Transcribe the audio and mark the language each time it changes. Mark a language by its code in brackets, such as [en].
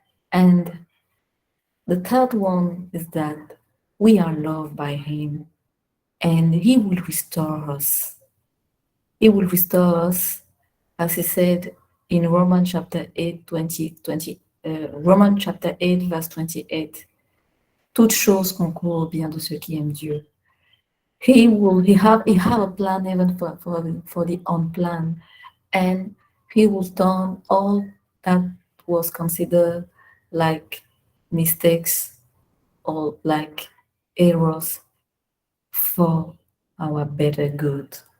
[en] And the third one is that we are loved by Him and He will restore us. He will restore us, as He said in Romans chapter 8, Romans chapter 8, verse 28. [fr] Toutes choses concourent au bien de ceux qui aiment Dieu. [en] He have a plan even for the unplanned, and He will turn all that was considered like mistakes or like errors for our better good.